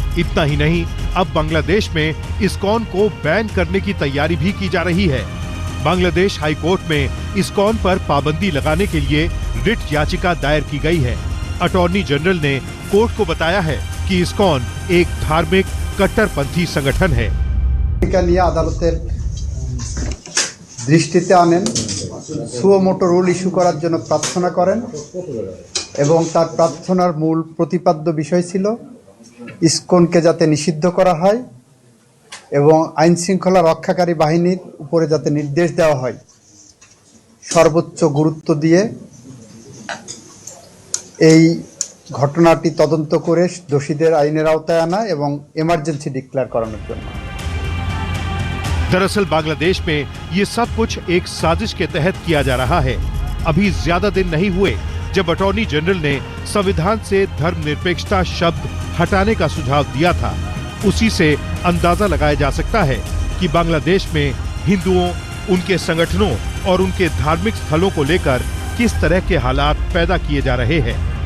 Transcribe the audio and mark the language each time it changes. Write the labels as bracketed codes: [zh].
[hi] इतना ही नहीं, अब बांग्लादेश में इस्कॉन को बैन करने की तैयारी भी की जा रही है। बांग्लादेश हाई कोर्ट में इस्कॉन पर पाबंदी लगाने के लिए रिट याचिका दायर की गई है। अटॉर्नी जनरल ने कोर्ट को बताया है कि इस्कॉन एक धार्मिक कट्टरपंथी संगठन है। [bn] আদালতের দৃষ্টিতে আনেন, সুমোটো রুল ইস্যু করার জন্য প্রার্থনা করেন এবং তার প্রার্থনার মূল প্রতিপাদ্য বিষয় ছিল ইসকনকে যাতে নিষিদ্ধ করা হয় এবং আইন শৃঙ্খলা রক্ষাকারী বাহিনীর উপরে যাতে নির্দেশ দেওয়া হয় সর্বোচ্চ গুরুত্ব দিয়ে এই ঘটনাটি তদন্ত করে দোষীদের আইনের আওতায় আনা এবং এমার্জেন্সি ডিক্লেয়ার করানোর জন্য। [hi] दरअसल बांग्लादेश में ये सब कुछ एक साजिश के तहत किया जा रहा है। अभी ज्यादा दिन नहीं हुए जब अटॉर्नी जनरल ने संविधान से धर्मनिरपेक्षता शब्द हटाने का सुझाव दिया था। उसी से अंदाजा लगाया जा सकता है कि बांग्लादेश में हिंदुओं, उनके संगठनों और उनके धार्मिक स्थलों को लेकर किस तरह के हालात पैदा किए जा रहे हैं।